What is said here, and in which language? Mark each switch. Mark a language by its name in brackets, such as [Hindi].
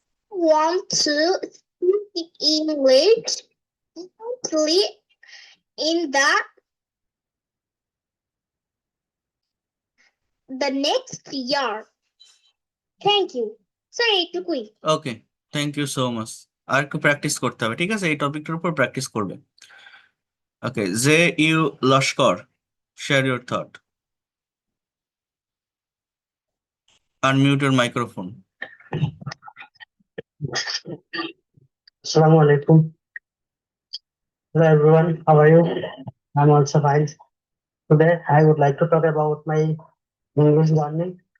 [English] Want to speak English fluently in the next year. Thank you. [Bangla] Sorry, এইটুকুই। [English] Okay, thank you so much. [Bangla] আর একটু practice করতে হবে, ঠিক আছে? এই টপিকটার উপর প্র্যাকটিস করবে। [English] Okay, J.U. Lashkar, share your thought. Unmute your microphone. [Arabic] আসসালামু আলাইকুম। [English] Hello everyone, how are you? I'm also fine. Today I would like to talk about my English learning.